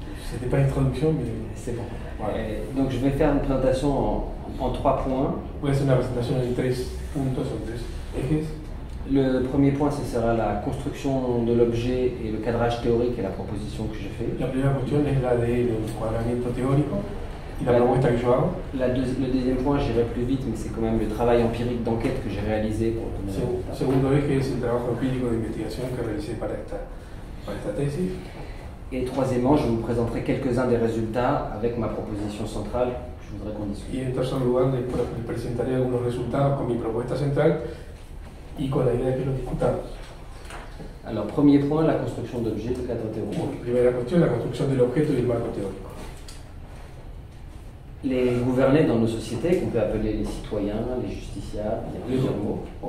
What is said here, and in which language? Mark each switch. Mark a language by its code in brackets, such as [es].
[fr] C'était pas une traduction, mais C'est bon. Voilà. Donc je vais faire une présentation en 3 points. [es] Voy a hacer una presentación en 3 puntos o 3 ejes. [fr] Le premier point, ce sera la construction de l'objet et le cadrage théorique et la proposition que je fais. [es] La primera cuestión es la del encuadramiento teórico y la propuesta que yo hago. [fr] Le deuxième point, j'irai plus vite, mais c'est quand même le travail empirique d'enquête que j'ai réalisé pour obtenir le résultat. [es] Segundo eje es el trabajo empírico de investigación que realicé para esta tesis. [fr] Et troisièmement, je vous présenterai quelques-uns des résultats avec ma proposition centrale que je voudrais qu'on discute. [es] Y en tercer lugar les presentaré algunos resultados con mi propuesta central y con la idea de que lo discutamos. [fr] Alors, premier point, la construction d'objets, le cadre théorique. [es] Primera cuestión, la construcción del objeto y el marco teórico. [fr] Les gouvernés dans nos sociétés, qu'on peut appeler les citoyens, les justiciables, il y a plusieurs mots.